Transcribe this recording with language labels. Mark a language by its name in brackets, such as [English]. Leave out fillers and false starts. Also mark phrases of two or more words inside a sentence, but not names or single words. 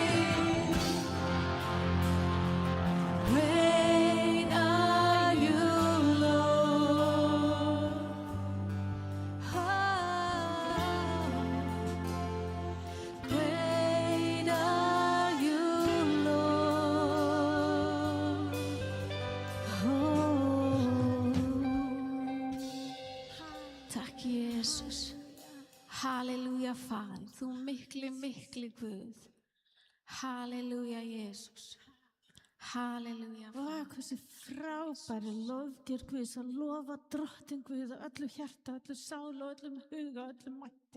[English] Great are you, Lord. Great are you, Lord. [Icelandic] Takk Jesus. Halleluja Faðir, þú mikli Guð. Halleluja Jesus. Halleluja Vá, hversu frábæri lofgjörð Guðs að lofa drottin Guð af öllu hjarta, öllu sál og öllum huga og öllum mætti.